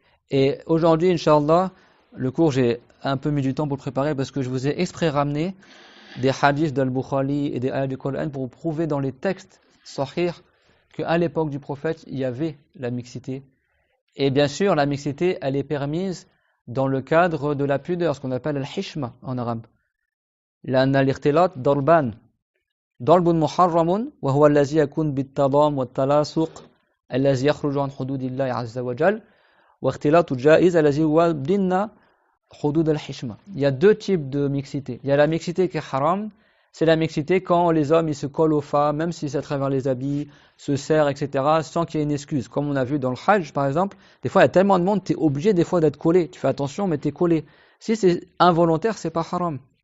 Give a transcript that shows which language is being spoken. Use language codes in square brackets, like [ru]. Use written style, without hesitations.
[fr] Et aujourd'hui, Inch'Allah, le cours, j'ai un peu mis du temps pour le préparer parce que je vous ai exprès ramené des hadiths d'Al-Bukhari et des ayats du Coran pour prouver dans les textes sahih qu'à l'époque du prophète, il y avait la mixité. Et bien sûr, la mixité, elle est permise dans le cadre de la pudeur, ce qu'on appelle al-hishma en arabe. [ar] لأن الاختلاط ضربان ضرب محرم وهو الذي يكون بالتضام والتلاصق الذي يخرج عن حدود الله عز وجل واختلاط جائز الذي هو ضمن حدود الحشمة. [fr] Il y a deux types de mixité. Il y a la mixité qui est haram, c'est la mixité quand les hommes ils se collent aux femmes, même si c'est à travers les habits, se serrent, etc., sans qu'il y ait une excuse. Comme on a vu dans le Hajj, par exemple, des fois il y a tellement de monde, tu es obligé des fois d'être collé. Tu fais attention, mais tu es collé. Si c'est involontaire, c'est pas haram.